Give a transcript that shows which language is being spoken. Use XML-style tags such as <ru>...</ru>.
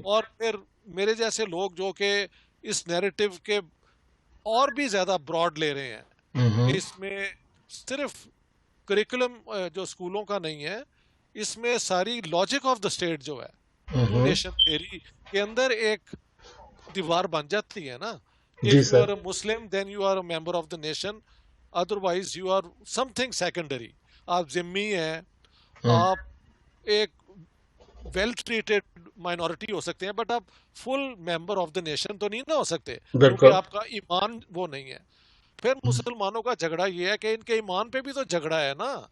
<ur>اور پھر میرے جیسے لوگ جو کہ اس نیریٹو کے اور بھی زیادہ براڈ لے رہے ہیں. اس میں صرف کریکولم جو اسکولوں کا نہیں ہے, اس میں ساری</ur> <en>logic of the state</en> <ur>جو ہے نیشن تھیوری کے اندر ایک دیوار بن جاتی ہے نا.</ur> <en>If you are a Muslim, then you are a member of the nation. Otherwise, you are something secondary.</en> <ur>آپ ذمی ہیں, آپ ایک</ur> <en>well treated minority</en> <ur>ہو سکتے ہیں, بٹ آپ</ur> <en>full member of the nation</en> <ur>تو نہیں نہ ہو سکتے, کیونکہ آپ کا ایمان وہ نہیں ہے. پھر مسلمانوں کا جھگڑا یہ ہے کہ ان کے ایمان پہ بھی تو جھگڑا ہے نا.</ur>